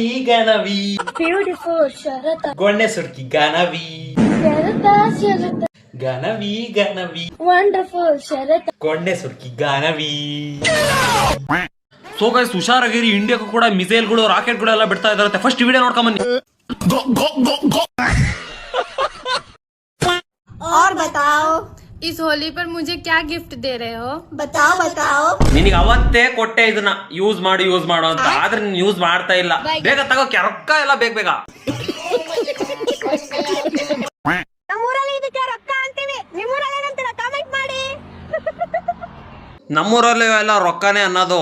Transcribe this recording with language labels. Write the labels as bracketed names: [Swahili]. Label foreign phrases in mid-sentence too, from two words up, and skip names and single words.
[Kannada] ಬ್ಯೂಟಿಫುಲ್ ಶರತ ಗೊಣ್ಣೆ ಸುರ್ಕಿ ಗನವಿ ಶರತ ಗನವಿ ವಂಡರ್ಫುಲ್ ಶರತ ಗೊಣ್ಣೆ ಸುರ್ಕಿ ಗನವಿ. [English] so guys, [Kannada] ಹುಷಾರಾಗಿರಿ. ಇಂಡಿಯಾಕ್ಕೂ ಕೂಡ ಮಿಸೈಲ್ಗಳು, ರಾಕೆಟ್ಗಳು ಎಲ್ಲ ಬಿಡ್ತಾ ಇದಾರೆ. [English] first video [Kannada] ನೋಡ್ಕೊಂಬನ್ನಿ. [Hindi] और बताओ इस होली पर मुझे क्या गिफ्ट दे रहे हो? बताओ [Kannada] ನಿನಗೆ ಅವತ್ತೇ ಕೊಟ್ಟೆ ಇದನ್ನ ಯೂಸ್ ಮಾಡು ಅಂತ. ಆದ್ರೆ ನೀನ್ ಯೂಸ್ ಮಾಡ್ತಾ ಇಲ್ಲ. ಬೇಗ ತಗೋ, ರೊಕ್ಕ ಎಲ್ಲ ಬೇಗ. ನಮ್ಮೂರಲ್ಲಿ ಇದಕ್ಕೆ ರೊಕ್ಕ ಅಂತೀವಿ, ನಿಮ್ಮೂರಲ್ಲಿ ಏನಂತೀರ ಕಾಮೆಂಟ್ ಮಾಡಿ. ನಮ್ಮೂರಲ್ಲಿ ಎಲ್ಲ ರೊಕ್ಕನೇ ಅನ್ನೋದು.